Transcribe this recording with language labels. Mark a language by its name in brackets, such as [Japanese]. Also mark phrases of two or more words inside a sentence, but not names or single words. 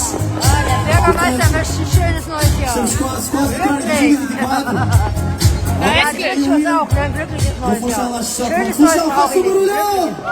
[German] Der Bürgermeister wünscht ein schönes neues Jahr. [Portuguese] Estamos quase a entrar em 2024. [German] Ja, die wünschen uns auch ne? Ein glückliches [Portuguese] Vou [German] neues [Portuguese] funchal [German] Jahr. [Portuguese] lá está. [German] Schönes neues [Portuguese] Funchal, [German] Jahr. [Portuguese] faça o Willi. barulhão!